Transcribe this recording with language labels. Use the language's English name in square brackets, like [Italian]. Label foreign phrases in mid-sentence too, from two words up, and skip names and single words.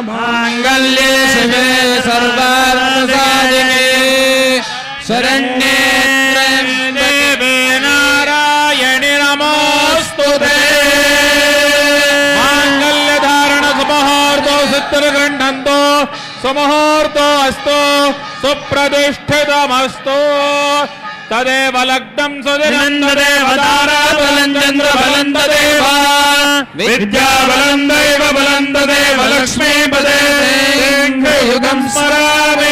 [Sanskrit] ಮಾಂಗಲ್ಯೇ ಶಿವೆ ಸರ್ವಾರ್ಥಸಾಧಿಕೆ ಶರಣ್ಯೇ ದೇವಿ ನಾರಾಯಣಿ ನಮೋಸ್ತುತೇ. ಮಾಂಗಲ್ಯ ಧಾರಣ ಸುಮುಹೂರ್ತೋ ಸಿದ್ಧಗಂಢಂತೋ ಸುಮುಹೂರ್ತೋ ಅಸ್ತು ಸುಪ್ರತಿಷ್ಠಿತಮಸ್ತು. ತದೇವ ಲಗ್ನಂ ಸುದಿನಂದೇವ ತಾರಾಬಲಂ ಚಂದ್ರಬಲಂ ತದೇವ ವಿದ್ಯಾಬಲಂ ದೈವಬಲಂ ತದೇವ ಲಕ್ಷ್ಮೀಪದೇ ಯುಗಂ ಸ್ಮರಾಮಿ.